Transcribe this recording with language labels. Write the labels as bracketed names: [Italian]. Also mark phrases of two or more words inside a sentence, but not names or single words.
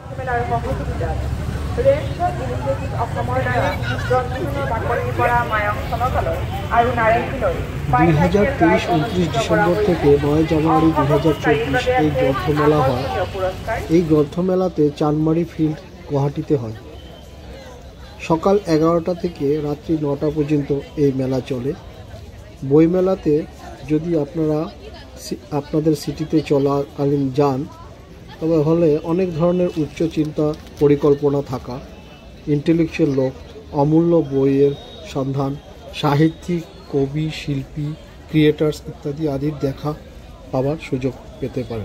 [Assamese] তাৰ সহযোগিতাত ৰেডশ্বট ইনিচিয়েটিভ অসমৰ দ্বাৰা গ্ৰন্থমেলাৰ বাকলিৰ পৰা মায়ং চনকালৈ আৰু নাৰেঙ্গীলৈ [Bangla] 2023-29 ডিসেম্বর থেকে 9 জানুয়ারি 2024 এই গ্রন্থমেলা হয়। এই গ্রন্থমেলাতে চানমারি ফিল্ড গুয়াহাটিতে হয়। সকাল 11টা থেকে রাত্রি 9টা পর্যন্ত এই মেলা চলে। বইমেলাতে যদি আপনারা আপনাদের সিটিতে চলাকালীন যান তবে হলে অনেক ধরনের উচ্চ চিন্তা পরিকল্পনা থাকা ইন্টেলেকচুয়াল লোক অমূল্য বইয়ের সন্ধান সাহিত্যিক কবি শিল্পী ক্রিয়েটার্স ইত্যাদি আদির দেখা পাওয়ার সুযোগ পেতে পারেন।